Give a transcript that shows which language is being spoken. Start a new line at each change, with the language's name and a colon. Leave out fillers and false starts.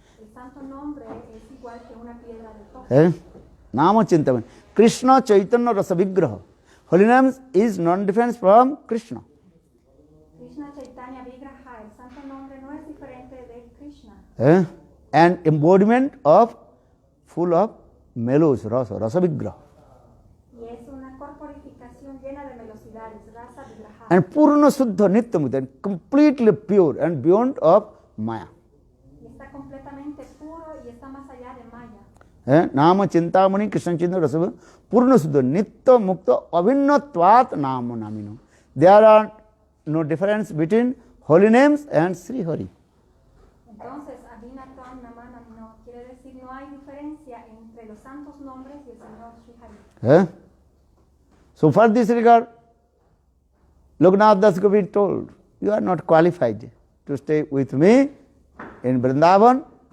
Spanish: El santo nombre es igual que una piedra de toque.
Sanskrit: Nama Chintamani. Krishna Chaitanya Rasa Vigraha.
English: Holy names is non-different from Krishna.
Sanskrit: Krishna Chaitanya Vigraha.
Spanish: El santo nombre no es diferente de Krishna.
English: An embodiment of full of melos, rasa Vigraha.
Spanish: Y es una corporificación llena de velocidades, Rasa Vigraha.
English: And Purna Suddha Nityamukta, completely pure and beyond of Maya.
Spanish: Y está completamente puro y está más allá de Maya.
Sanskrit: Nama Chintamani Krishna Chinta Rasa Purna Suddha Nitya Mukta Abhinnatvat Nama Namino.
English: There are no difference between holy names and Sri Hari.
Spanish: Entonces, Abhinatvam Namanamino quiere decir no hay diferencia entre los santos nombres y el Señor Sri Hari.
English: So for this regard, Lokanath Das Goswami told, you are not qualified to stay with me in Vrindavan.